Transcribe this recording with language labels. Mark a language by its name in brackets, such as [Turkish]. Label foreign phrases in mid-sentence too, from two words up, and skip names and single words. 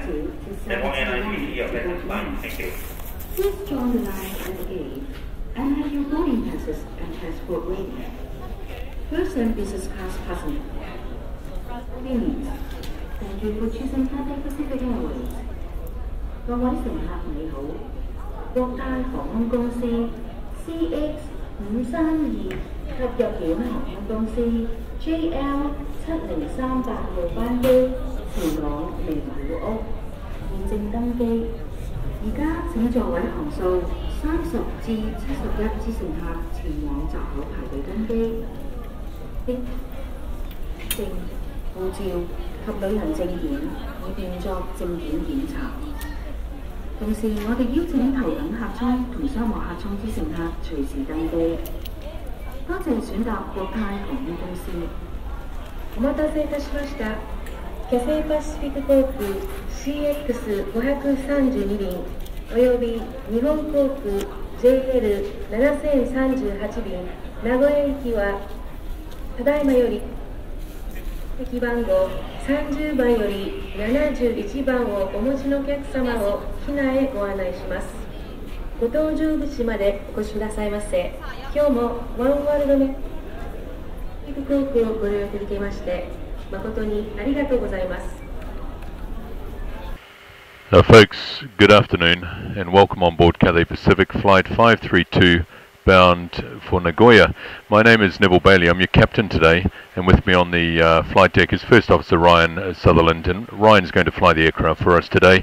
[English] And one airline will see your business line. Thank you. Please join the line at the gate and have your boarding passes and passport ready. First and business class passenger. Please, thank you for choosing Cathay Pacific Airways. [Cantonese] 各位乘客你好，國泰航空公司 CX532 及日本航空公司 JL7038 號班機前往名古屋，現正登機。而家請座位行數30至71之乘客前往閘口排隊登機。證、護照及旅行證件，以便作證件檢查。同時，我哋邀請頭等客艙同商務客艙之乘客隨時登機。多謝選擇國泰航空公司。 [Japanese] お待たせいたしました。キャセイパシフィック航空 CX532 便および日本航空 JL7038 便名古屋行きはただいまより席番号30番より71番をお持ちのお客様を機内へご案内します。ご搭乗口までお越しくださいませ。今日もワンワールドメ航空をご利用いただきまして誠にありがとうございます。 [English] Folks, good afternoon and welcome on board Cathay Pacific Flight 532 bound for Nagoya. My name is Neville Bailey. I'm your captain today, and with me on the flight deck is First Officer Ryan Sutherland, and Ryan's going to fly the aircraft for us today.